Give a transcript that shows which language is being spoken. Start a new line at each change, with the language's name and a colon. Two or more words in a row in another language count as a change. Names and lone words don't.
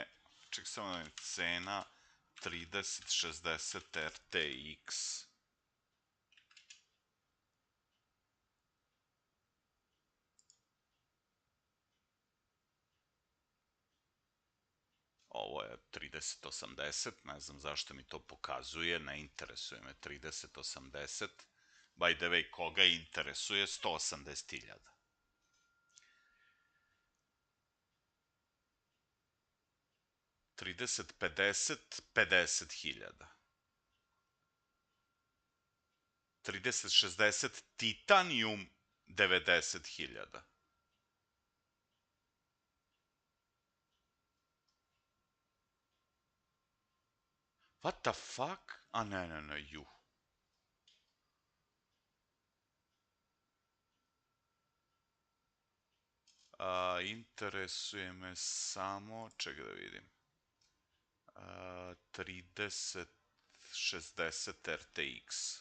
Serbian: Ček samo da je cena 3060 RTX. Ovo je 3080, ne znam zašto mi to pokazuje, ne interesuje me 3080.
English: By the way,
Serbian: koga interesuje 180.000. 3050, 50.000. 3060 Titanium 90.000.
English: What the fuck?
Serbian: A ne, ju. Interesuje me samo, čekaj da vidim. 3060 RTX.